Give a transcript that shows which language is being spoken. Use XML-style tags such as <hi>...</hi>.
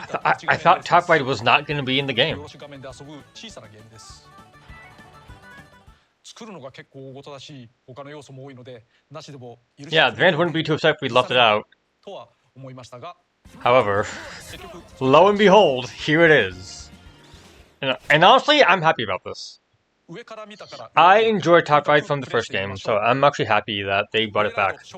<en>I thought Top Ride was not going to be in the game.</en> <ja>画面で遊ぶ小さなゲームです。作るのが結構大事だし、他の要素も多いので、なしでも許して。</ja> <en>Yeah, the band wouldn't be too upset if we left it out.</en> <ja>とは思いましたが。</ja> <en>However, lo and behold, here it is. And honestly, I'm happy about this. I enjoyed Top Ride from the first game, so I'm actually happy that they brought it back.</en>